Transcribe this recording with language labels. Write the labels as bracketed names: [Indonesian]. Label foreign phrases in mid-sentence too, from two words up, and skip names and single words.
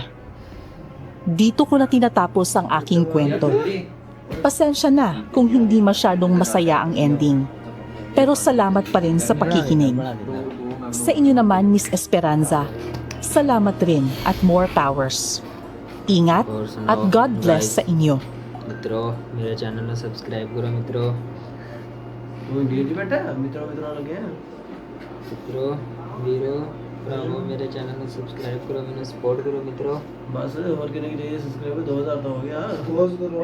[Filipino] Dito ko na tinatapos ang aking kwento. Pasensya na kung hindi masyadong masaya ang ending. Pero salamat pa rin sa pakikinig. Sa inyo naman, Miss Esperanza, salamat rin at [English] more powers. [Filipino] Ingat at [English] God bless [Filipino] sa inyo. [Hindi] मित्रों मेरे चैनल में सब्सक्राइब करो मित्रों मित्रों [Punjabi] ਵੀਰੋ ਭਰਾਵੋ [Hindi] मेरे चैनल को सब्सक्राइब करो मैंने सपोर्ट करो मित्रों बस और कितने की चाहिए सब्सक्राइबर 2000 तो हो गया रोज करो